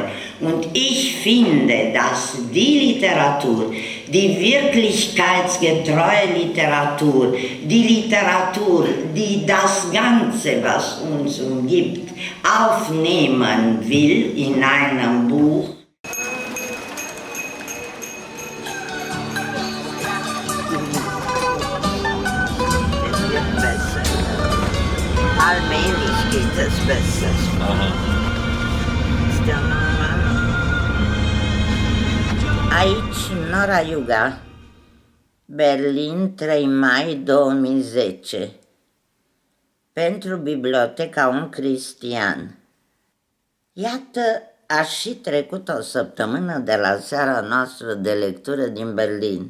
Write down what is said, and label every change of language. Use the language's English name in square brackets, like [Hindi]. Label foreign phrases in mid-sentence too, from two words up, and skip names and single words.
[German] Und ich finde, dass die Literatur, die wirklichkeitsgetreue Literatur, die Literatur, die das Ganze, was uns umgibt, aufnehmen will in einem Buch, allmählich geht es besser. Ist ja normal. [Romanian] Aici, Nora Iuga, Berlin, 3 mai 2010. Pentru Biblioteca Un Cristian. Iată, a și trecut o săptămână de la seara noastră de lectură din Berlin.